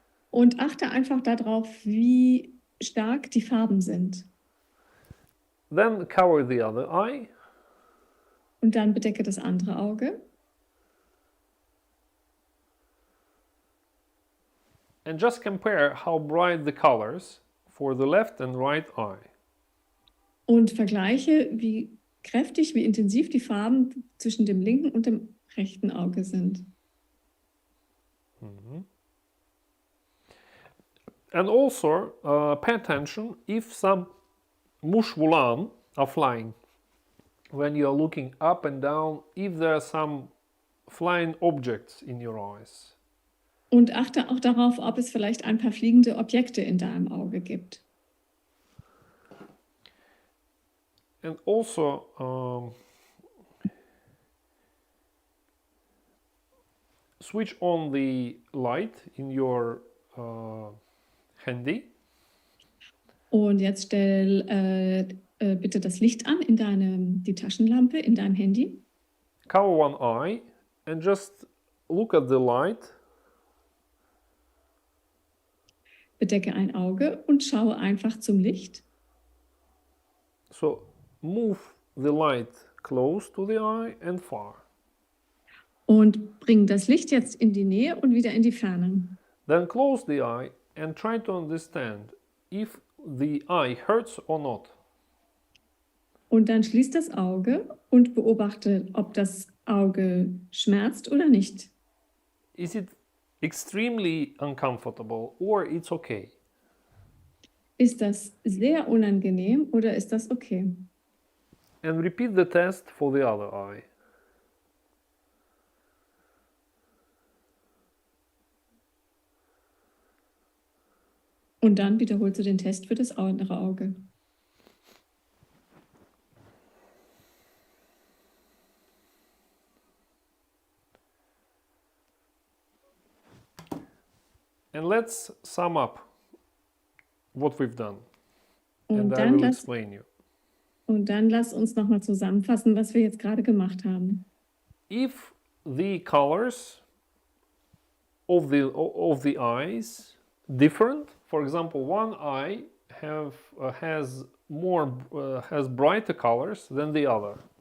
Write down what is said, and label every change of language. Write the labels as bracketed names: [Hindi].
[German] Und achte einfach darauf, wie stark die Farben sind. [English] Then cover the other eye. [German] Und dann bedecke das andere Auge. [English] And just compare how bright the colors for the left and right eye. [German] Und vergleiche, wie kräftig, wie intensiv die Farben zwischen dem linken und dem rechten Auge sind. Mm-hmm. [English] And also pay attention if some mushwulan are flying. When you are looking up and down, if there are some flying objects in your eyes. [German] Und achte auch darauf, ob es vielleicht ein paar fliegende Objekte in deinem Auge gibt. [English] And also switch on the light in your handy. [German] Und jetzt stell bitte das Licht an in die Taschenlampe in deinem Handy. [English] Cover one eye and just look at the light. [German] Bedecke ein Auge und schaue einfach zum Licht. [English] So move the light close to the eye and far. [German] Und bring das Licht jetzt in die Nähe und wieder in die Ferne. [English] Then close the eye and try to understand if the eye hurts or not. [German] Und dann schließ das Auge und beobachte, ob das Auge schmerzt oder nicht. [English] Is it extremely uncomfortable or it's okay? [German] Ist das sehr unangenehm oder ist das okay? [English] And repeat the test for the other eye. [German] Und dann wiederholst du den Test für das andere Auge. [English] And let's sum up what we've done. [German] Und [English] And I will [German] dann, [English] explain you. [German] lass uns nochmal zusammenfassen, was wir jetzt gerade gemacht haben. [English] If the colors of the eyes different, for example, one eye has brighter colors than the other.